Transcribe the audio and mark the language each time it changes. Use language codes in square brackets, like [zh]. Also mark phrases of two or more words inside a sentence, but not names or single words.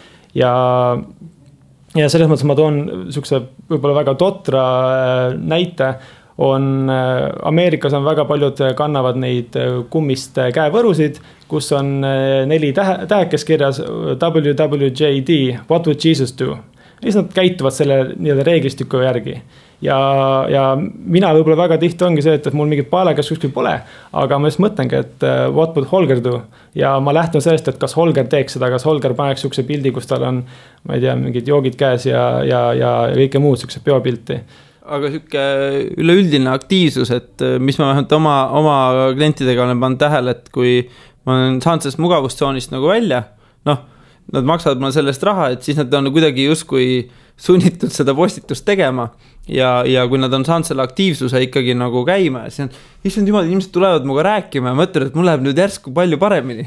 [et] ja selles mõttes ma toon selline võib-olla väga totra näite, Ameerikas on väga paljud kannavad neid kummist käevõrusid, kus on 4 tähekes kirjas WWJD, [en] what would Jesus do? [et] Ja siis nad käituvad selle nii-öelda reeglistiku järgi. Ja mina võib-olla väga tihti ongi see, et mul mingit paelakas kuskil pole, aga ma just mõtlengi, et [en] what would Holger do? [et] Ja ma lähtun sellest, et kas Holger teeks seda, kas Holger paneks sukse pildi, kus tal on, ma ei tea, mingid joogid käes ja kõike muud sukse biopilti. Aga siuke üleüldine aktiivsus, et mis ma vähemalt oma klientidega olen pannud tähele, et kui ma olen saanud sellest mugavustsoonist nagu välja, nad maksavad mulle sellest raha, et siis nad on kuidagi justkui sunnitud seda postitust tegema ja kui nad on saanud selle aktiivsuse ikkagi nagu käima, siis on, issand jumal, inimesed tulevad muga rääkima ja mõtlen, et mul läheb nüüd järsku palju paremini.